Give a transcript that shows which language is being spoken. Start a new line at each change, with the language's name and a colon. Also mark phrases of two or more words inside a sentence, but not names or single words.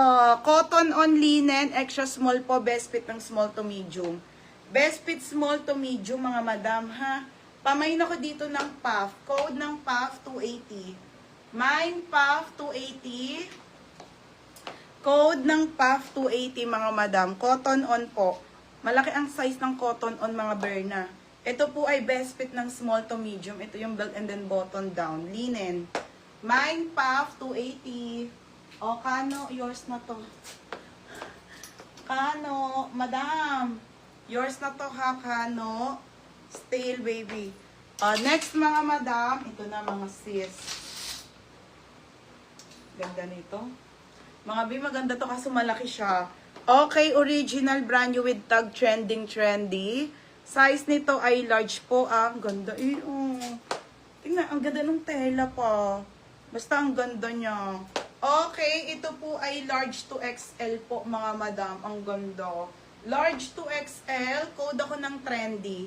English: Cotton on linen, extra small po, best fit ng small to medium. Best fit small to medium,
Filipino: mga madam, ha? Pamain ako dito ng puff. Code ng puff, 280. Mine puff, 280. Code ng puff, 280, mga madam. Cotton on po. Malaki ang size ng cotton on, mga Berna. Ito po ay
English: best fit
Filipino: ng
English: small to medium.
Filipino: Ito yung
English: belt and then button down.
Filipino: Linen. Mine puff, 280. O, Kano, yours na to. Kano, madam. Yours na to, ha, Kano. Stale, baby. Next, mga madam. Ito na, mga sis. Ganda nito. Mga B, maganda to kasi malaki siya.
English: Okay, original, brand new with tag, trending, trendy.
Filipino: Size nito ay large po. Ang ganda. Tingnan, ang ganda ng tela pa. Basta ang ganda niya. Okay, ito po ay
English: large to XL
Filipino: po, mga madam. Ang ganda.
English: Large to XL,
Filipino: code ako ng trendy.